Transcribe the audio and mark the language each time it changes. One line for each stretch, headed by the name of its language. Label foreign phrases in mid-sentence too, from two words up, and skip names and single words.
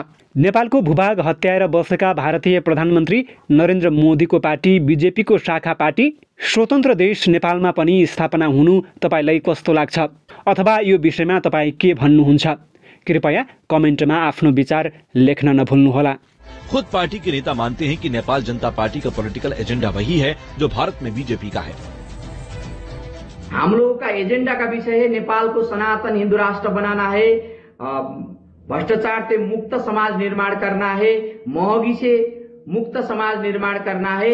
Nepali: नेपालको भूभाग हत्याएर बसेका भारतीय प्रधानमन्त्री नरेन्द्र मोदीको पार्टी बीजेपीको शाखा पार्टी स्वतन्त्र देश नेपालमा पनि स्थापना हुनु तपाईलाई कस्तो लाग्छ, अथवा यो विषयमा तपाईँ के भन्नुहुन्छ? कृपया कमेन्टमा आफ्नो विचार लेख्न नभुल्नुहोला।
Hindi: खुद पार्टी के नेता मानते हैं कि नेपाल जनता पार्टी का
English: political agenda
Hindi: वही है जो भारत में बीजेपी का है। हम लोगों का एजेंडा का विषय है नेपाल को सनातन हिंदू राष्ट्र बनाना है, भ्रष्टाचार से मुक्त समाज निर्माण करना है, महंगी से मुक्त समाज निर्माण करना है।